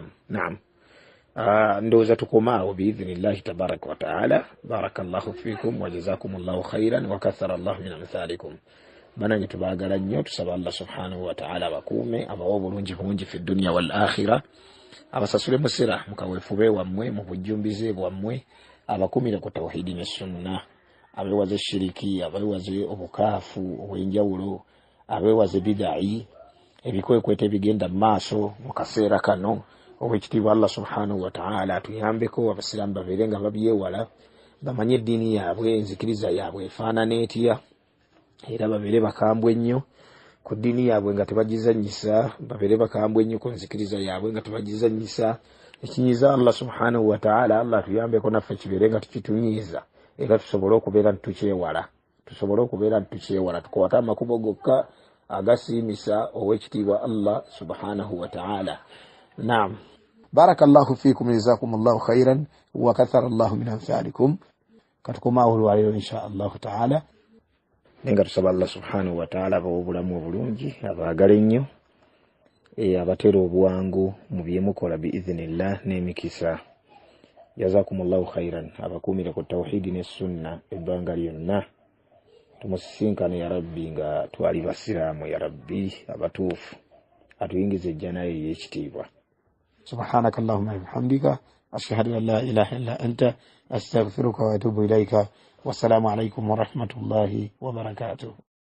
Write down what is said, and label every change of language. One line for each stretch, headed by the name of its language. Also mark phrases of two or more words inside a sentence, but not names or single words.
Ganda: Naam, ndowooza tukomaawo
Arabic: بإذن الله تبارك وتعالى. بارك الله فيكم وجزاكم الله خيرا وكثر الله من أمثالكم.
Ganda: Banange tubaagala nnyo tusaba
Arabic: الله سبحانه وتعالى
Ganda: abakuume abawa obulungi bungi
Arabic: في الدنيا والآخرة
Ganda: abasasule musira mu kaweefube wammwe mu bujjumbize bwammwe abakumire ku tawhidi ne sunna abeewaze shiriki abeewaze obukaafu obw'enjawulo abeewaze bidai ebikwekweta ebigenda mu maaso mu kaseera kano obw'ekitiibwa
Arabic: الله سبحانه وتعالى
Ganda: atuyambeko abasiraamu babeere nga babyewala bamanye eddiini yaabwe enzikiriza yaabwe efaanana etya era babeere bakambwe nnyo ku ddiini yaabwe nga tebagizannyisa babeere bakambwe nnyo ku nzikiriza yaabwe nga tebagizannyisa ekinyiza
Arabic: الله سبحانه وتعالى
Ganda: Allah tuyambeko naffe kibeere nga tukitunyiiza era tusobole okubeera nitukyewala tukwate amakubo gokka agasiimisa ow'ekitiibwa
Arabic: الله سبحانه وتعالى. نعم، بارك الله فيكم جزاكم الله خيرا وكثر الله من أمثالكم.
Ganda: Katukomaawo olwaleero
Arabic: إن شاء الله تعالى
Ganda: nenga tusaba
Arabic: الله سبحانه وتعالى
Ganda: abawa obulamu obulungi abaagala ennyo abateera obwangu mu bye mukola biidhnillah n'emikisa
Arabic: جزاكم الله خيرا
Ganda: abakuumire ku tawhidi ne sunna ebbanga lyonna tumusisinkane
Arabic: يا ربي
Ganda: nga twali basiraamu
Arabic: يا ربي
Ganda: abatuufu atuyingize ejjanayo ey'ekitiibwa
Arabic: سبحانك اللهم وبحمدك أشهد أن لا إله إلا أنت أستغفرك وأتوب إليك والسلام عليكم ورحمة الله وبركاته